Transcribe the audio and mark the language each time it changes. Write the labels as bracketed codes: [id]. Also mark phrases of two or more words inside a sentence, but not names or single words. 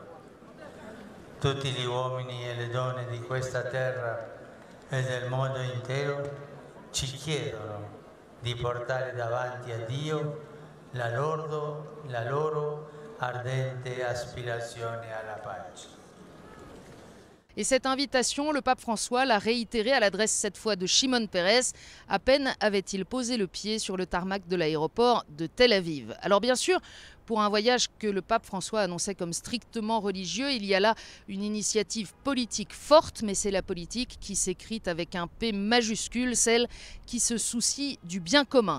[it] Tutti gli uomini e le donne di questa terra e del mondo intero ci chiedono di portare davanti a Dio la loro ardente aspirazione alla pace. [fr] Et cette invitation, le pape François l'a réitérée à l'adresse cette fois de Shimon Peres. À peine avait-il posé le pied sur le tarmac de l'aéroport de Tel Aviv. Alors bien sûr, pour un voyage que le pape François annonçait comme strictement religieux, il y a là une initiative politique forte, mais c'est la politique qui s'écrit avec un P majuscule, celle qui se soucie du bien commun.